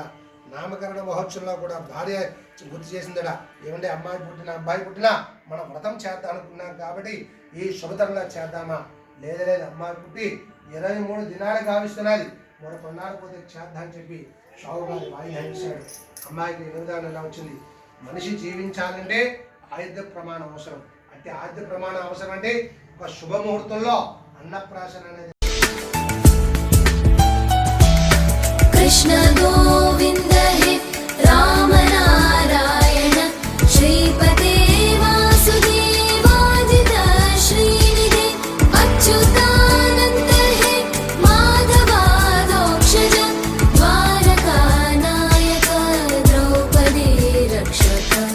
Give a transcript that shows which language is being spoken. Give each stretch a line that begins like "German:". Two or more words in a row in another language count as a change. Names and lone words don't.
Telugu: నామకరణ మహోత్సవంలో కూడా భార్య గుర్తు చేసిందట, ఏమంటే అమ్మాయి పుట్టిన అబ్బాయి పుట్టినా మనం వ్రతం చేద్దాం అనుకున్నాం కాబట్టి ఈ శుభతరంలో చేద్దామా, లేదు అమ్మాయి పుట్టి 23 దినాలు కావిస్తున్నది, మరో కొన్నాళ్ళు పోతే చేద్దాం అని చెప్పి షావు గారు వాయిదా ఇచ్చాడు. అమ్మాయికి నివేదన ఎలా వచ్చింది, మనిషి జీవించాలంటే ఆయుధ ప్రమాణం అవసరం. అంటే ఆయుధ ప్రమాణం అవసరం అంటే ఒక శుభముహూర్తంలో అన్నప్రాశన అనేది.
Sanskrit: कृष्ण गोविन्द हे राम नारायण श्रीपते वासुदेवाजित श्रीनिधे अच्युतानन्द हे माधवादोक्षज द्वारकानायक द्रौपदी रक्षक